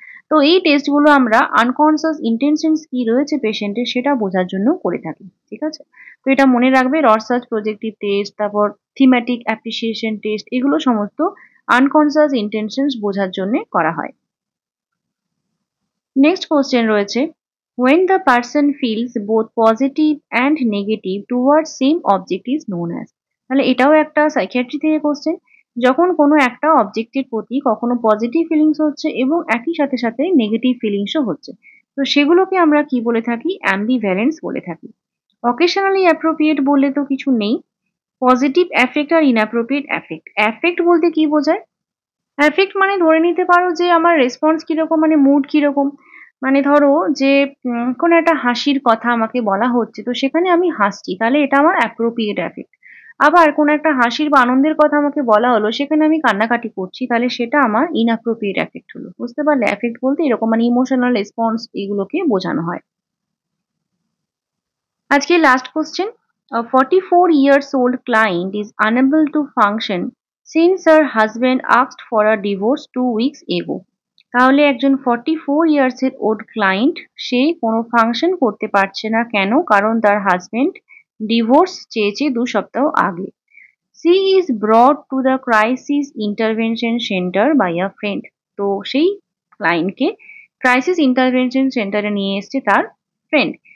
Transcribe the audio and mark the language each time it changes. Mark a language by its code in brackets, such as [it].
[bn] তো এই টেস্টগুলো আমরা আনকনসিয়াস ইন্টেনশনস কি রয়েছে পেশেন্টের সেটা বোঝার জন্য করে থাকি। ঠিক আছে? তো এটা মনে রাখবে, রসার্চ প্রজেক্টিভ টেস্ট, তারপর থিমেটিক অ্যাপ্রিসিয়েশন টেস্ট, এগুলো সমস্ত আনকনসিয়াস ইন্টেনশনস বোঝার জন্য করা হয়। নেক্সট কোশ্চেন রয়েছে, [en] when the person feels both positive and negative towards same object is known as। [bn] তাহলে এটাও একটা সাইকিয়াট্রি থেকে কোশ্চেন। যখন কোনো একটা অবজেক্টের প্রতি কখনো পজিটিভ ফিলিংস হচ্ছে এবং একই সাথে সাথে নেগেটিভ ফিলিংসও হচ্ছে, তো সেগুলোকে আমরা কি বলে থাকি? অ্যাম্বিভ্যালেন্স বলে থাকি। অকেশনালি অ্যাপ্রোপ্রিয়েট বলে তো কিছু নেই। পজিটিভ অ্যাফেক্ট আর ইনঅ্যাপ্রোপ্রিয়েট অ্যাফেক্ট। অ্যাফেক্ট বলতে কি বোঝায়? অ্যাফেক্ট মানে ধরে নিতে পারো যে আমার রেসপন্স কিরকম, মানে মুড কিরকম। মানে ধরো যে কোনো একটা হাসির কথা আমাকে বলা হচ্ছে, তো সেখানে আমি হাসছি, তাহলে এটা আমার অ্যাপ্রোপ্রিয়েট অ্যাফেক্ট। আবার কোনো একটা হাসির বা আনন্দের কথা আমাকে বলা হলো, সেখানে আমি কান্নাকাটি করছি, তাহলে সেটা আমার ইনঅ্যাপ্রোপ্রিয়েট অ্যাফেক্ট হলো। বুঝতে পারলে? অ্যাফেক্ট বলতে এরকম, মানে ইমোশনাল রেসপন্স এগুলোকে বোঝানো হয়। আজকে last question. [en] A 44 years old client is unable to function since her husband asked for a divorce 2 weeks ago। [bn] তাহলে একজন 44 ইয়ার্স এর ওল্ড ক্লায়েন্ট, সে কোনো ফাংশন করতে পারছে না কেন? কারণ তার হাজবেন্ড ডিভোর্স চেয়েছে 2 সপ্তাহ আগে। [en] She is brought to the crisis intervention centre by a friend. [bn] তো সেই ক্লায়েন্টকে ক্রাইসিস ইন্টারভেনশন সেন্টারে নিয়ে এসছে তার ফ্রেন্ড।